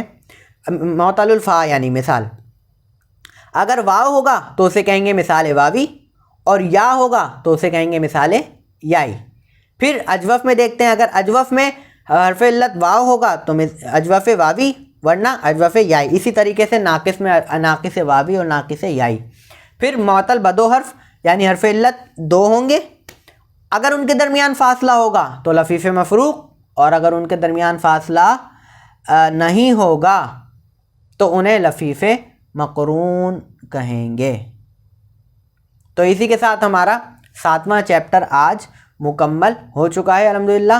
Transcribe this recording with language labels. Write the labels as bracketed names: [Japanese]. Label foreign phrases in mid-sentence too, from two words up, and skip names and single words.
[Urdu] معطل الفا یعنی مثال، اگر واو ہوگا تو اسے کہیں گے مثال واوی، اور یا ہوگا تو اسے کہیں گے مثال یائی۔ پھر اجوف میں دیکھتے ہیں، اگر اجوف میں حرف علت واو ہوگا تو اجوف واوی، ورنہ اجوف یائی۔ اسی طریقے سے ناقص میں ناقص واوی اور ناقص یائی۔ پھر معطل بدو حرف یعنی حرف علت 2 ہوں گے، اگر ان کے درمیان فاصلہ ہوگا تو لفیف مفروق، اور اگر ان کے درمیان فاصلہ نہیں ہوگا تو انہیں لفیف مقرون کہیں گے۔ تو اسی کے ساتھ ہمارا 7واں چیپٹر آج مکمل ہو چکا ہے الحمدللہ۔